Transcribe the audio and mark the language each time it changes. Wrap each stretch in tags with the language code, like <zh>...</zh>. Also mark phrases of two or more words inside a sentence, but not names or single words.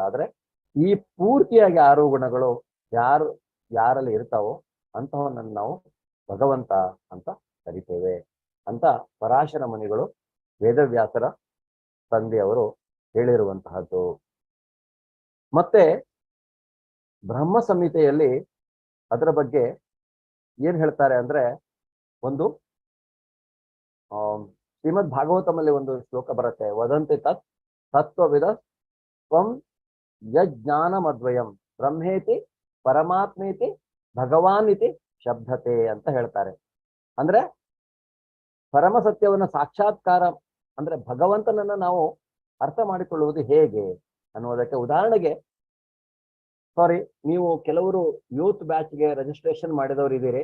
<kn>ಆದ್ರೆ ಈ ಪೂರ್ತಿಯಾಗಿ 6 ಗುಣಗಳು ಯಾರಲ್ಲಿ ಇರ್ತಾವೋ ಅಂತಹವನ್ನ ನಾವು ಭಗವಂತ ಅಂತ ಕರಿತೇವೆ ಅಂತ ಪರಾಶರ ಮುನಿಗಳು, ವೇದವ್ಯಾಸರ ತಂದೆಯವರು ಹೇಳಿರುವಂತಹದ್ದು. ಮತ್ತೆ ಬ್ರಹ್ಮ ಸಂಹಿತೆಯಲ್ಲಿ ಅದರ ಬಗ್ಗೆ ಏನ್ ಹೇಳ್ತಾರೆ ಅಂದ್ರೆ, ಒಂದು ಶ್ರೀಮದ್ ಭಾಗವತಮಲ್ಲಿ ಒಂದು ಶ್ಲೋಕ ಬರುತ್ತೆ,</kn> <sa>ವದಂತಿ ತತ್ ತತ್ವವಿದ ತ್ವಂ ಯಜ್ಞಾನಮದ್ವಯಂ ಬ್ರಹ್ಮೇತಿ ಪರಮಾತ್ಮೇತಿ ಭಗವಾನ್ ಇತಿ ಶಬ್ದತೆ</sa> <kn>ಅಂತ ಹೇಳ್ತಾರೆ. ಅಂದ್ರೆ ಪರಮ ಸತ್ಯವನ್ನ ಸಾಕ್ಷಾತ್ಕಾರ ಅಂದ್ರೆ ಭಗವಂತನನ್ನ ನಾವು ಅರ್ಥ ಮಾಡಿಕೊಳ್ಳುವುದು ಹೇಗೆ ಅನ್ನೋದಕ್ಕೆ ಉದಾಹರಣೆಗೆ, ನೀವು ಕೆಲವರು</kn> <en>youth batchಗೆ</en> <kn>ರಿಜಿಸ್ಟ್ರೇಷನ್ ಮಾಡಿದವರು ಇದ್ದೀರಿ.</kn>